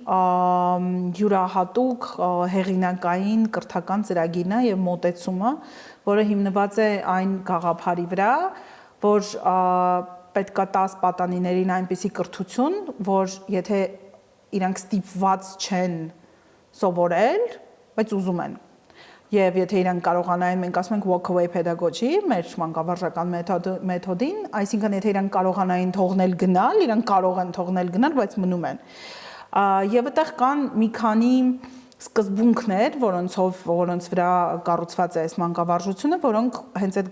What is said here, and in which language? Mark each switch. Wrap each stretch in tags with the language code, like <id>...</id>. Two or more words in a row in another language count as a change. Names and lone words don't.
<hy>յուրահատուկ հեղինակային կրթական ծրագիրն է եւ մոտեցումը, որը հիմնված է այն գաղափարի վրա, որ պետքա 10 պատանիներին այնպիսի կրթություն, որ եթե իրանք ստիպված չեն սովորել, բայց ուզում են Եվ եթե իրանք կարողանային, մենք ասում ենք</hy> <en>walk away pedagogy,</en> <hy>մեր մանկավարժական մեթոդին, այսինքն եթե իրանք կարողանային թողնել գնալ, իրանք կարող են թողնել գնալ, բայց մնում են։ Եվ այդտեղ կան մի քանի սկզբունքներ, որոնց վրա կառուցված է այս մանկավարժությունը, որոնք հենց այդ</hy>